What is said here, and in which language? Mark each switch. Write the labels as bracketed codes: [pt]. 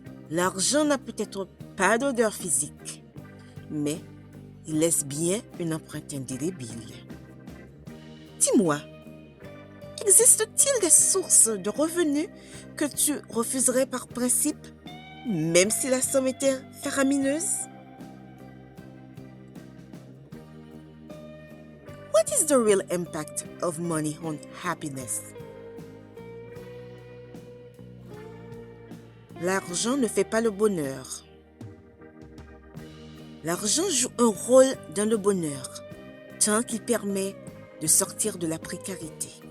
[fr] L'argent n'a peut-être pas d'odeur physique, mais il laisse bien une empreinte indélébile. Dis-moi, existe-t-il des sources de revenus que tu refuserais par principe, même si la somme était faramineuse? [en] What is the real impact of money on happiness? [fr] L'argent ne fait pas le bonheur. L'argent joue un rôle dans le bonheur, tant qu'il permet de sortir de la précarité.